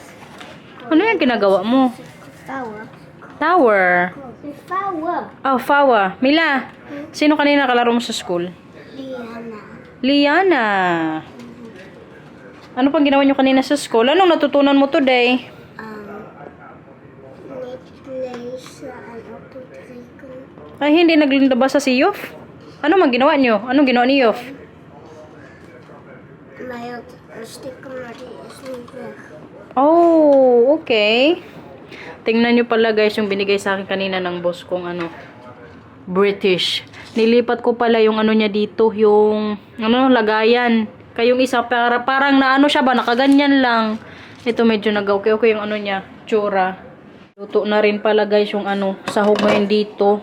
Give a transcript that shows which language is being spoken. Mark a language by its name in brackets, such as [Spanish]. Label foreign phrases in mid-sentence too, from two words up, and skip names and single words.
[Filipino] Ano yung ginagawa mo? [Dutch] Vouwen. [English] Tower. [Dutch] Vouwen. [Filipino] Oh, Fawa. Mila, sino kanina kalaro mo sa school? Liana. Liana. Ano pang ginawa nyo kanina sa school? Anong natutunan mo today? [Dutch] Niet lezen en op te rekenen. [Filipino] Ay, hindi naglabasa si Yof? Ano man ginawa nyo? Anong ginawa ni Yof? [Dutch] Mij had een sticker, maar die is niet weg. [Filipino] Oh, okay. Tingnan nyo pala, guys, yung binigay sa akin kanina ng boss kong ano, British. Nilipat ko pala yung ano niya dito, yung ano, lagayan. Kayong isa, parang na ano siya ba, nakaganyan lang. Ito medyo nag-okay yung ano niya, tsura. Luto na rin pala, guys, yung ano, sahog ngayon dito.